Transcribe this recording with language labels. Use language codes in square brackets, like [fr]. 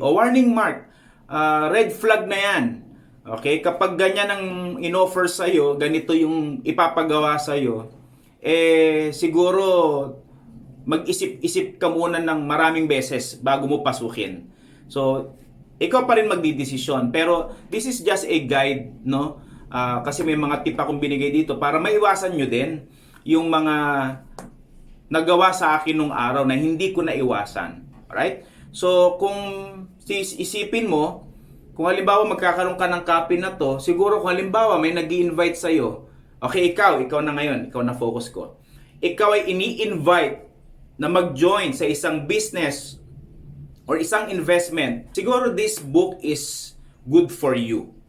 [en] O warning mark, red flag na yan. Okay? [tl] Kapag ganyan ang in-offer sa'yo, ganito yung ipapagawa sa'yo, siguro mag-isip-isip ka muna ng maraming beses bago mo pasukin. So, ikaw pa rin magdidesisyon. [en] Pero this is just a guide, no? [tl] Kasi may mga tip akong binigay dito para maiwasan nyo din yung mga nagawa sa akin nung araw na hindi ko naiwasan. Alright? So, kung isipin mo, kung halimbawa magkakaroon ka ng copy na to, siguro kung halimbawa may nag-i-invite sa'yo, okay, ikaw na ngayon, ikaw na focus ko. Ikaw ay ini-invite na mag-join sa isang business or isang investment. [en] Siguro this book is good for you.